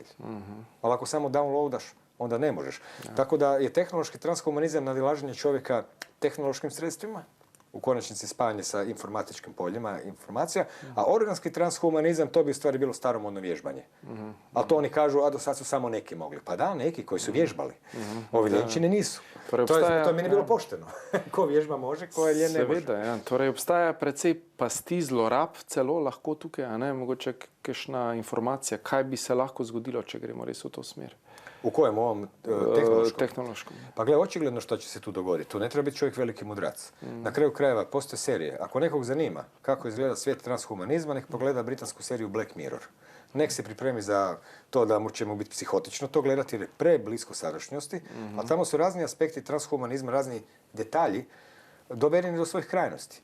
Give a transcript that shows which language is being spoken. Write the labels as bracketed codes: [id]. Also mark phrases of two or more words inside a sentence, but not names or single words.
[hr] Ali ako samo downloadaš, onda ne možeš. Tako da je tehnološki transhumanizam nadilaženje čovjeka tehnološkim sredstvima, u konačnici spajanje sa informatičkim poljima informacija, a organski transhumanizam, to bi u stvari bilo staromodno vježbanje. Ali to oni kažu, a do sad su samo neki mogli. Pa da, neki koji su vježbali. Ovi ljenčini nisu. To mi nije bilo pošteno. Ko vježba može, ko je ljen ne može. [sl] Seveda, ja. Torej obstaja precej pasti zlorab, celo lahko tukaj, a ne, mogoče kakšna informacija, kaj bi se lahko zgodilo, če gremo res v to smer. [hr] U kojem ovom tehnološkom? Pa gle, očigledno što će se tu dogoditi. Tu ne treba biti čovjek veliki mudrac. Na kraju krajeva postoje serije. Ako nekog zanima kako izgleda svijet transhumanizma, nek pogleda britansku seriju Black Mirror. Nek se pripremi za to da mu će mu biti psihotično to gledati jer je preblisko sadašnjosti, a tamo su razni aspekti transhumanizma, razni detalji dovedeni do svojih krajnosti.